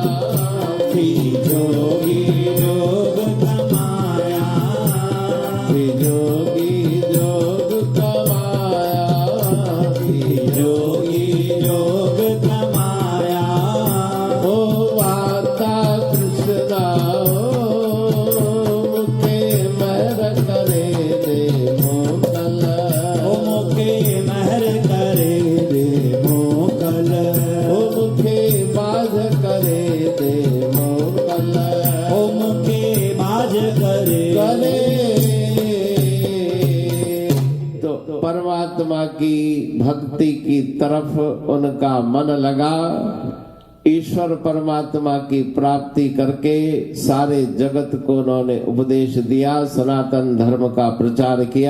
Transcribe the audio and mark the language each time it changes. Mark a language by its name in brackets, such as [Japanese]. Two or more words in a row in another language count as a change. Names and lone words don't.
[Sindhi] श्री जोगी जोग कमाया। श्री जोगी जोग कमाया। श्री जोगी जोग कमाया। ओ माता कृष्णा मुखे महर करे दे मोकल। ओ मुखे महर करे दे मोकल। ओ मुखे बाज करे दे मोकल। ओ मुखे बाज करे [Hindi] तो परमात्मा की भक्ति की तरफ उनका मन लगा। ईश्वर परमात्मा की प्राप्ति करके सारे जगत को उन्होंने उपदेश दिया, सनातन धर्म का प्रचार किया।